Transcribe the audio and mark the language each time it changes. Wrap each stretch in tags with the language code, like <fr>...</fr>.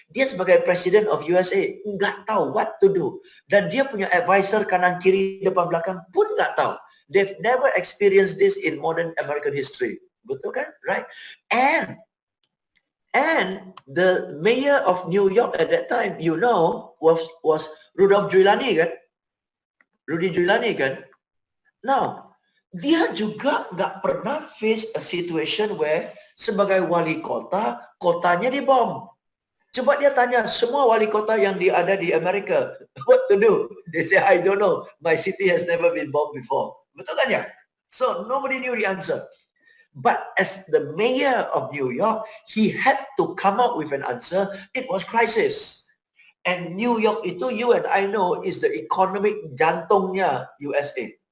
<id>Dia sebagai President of USA nggak tahu</id> <en>what to do.</en> <id>Dan dia punya advisor kanan kiri depan belakang pun nggak tahu.</id> <en>They've never experienced this in modern American history.</en> <id>Betul kan?</id> <en>Right? And the mayor of New York at that time, you know, was Rudolph Giuliani kan? Rudy Giuliani kan?</en> <id>Now, dia juga nggak pernah</id> <en>face a situation where</en> <id>sebagai wali kota, kotanya dibom. Coba dia tanya semua wali kota yang ada di Amerika,</id> <en>what to do? They say, I don't know. My city has never been bombed before.</en> <id>Betul kan ya?</id> <en>So, nobody knew the answer. But as the mayor of New York, he had to come up with an answer. It was crisis. And New York itu, you and I know, is the economic</en> <id>jantungnya</id> <en>USA.</en>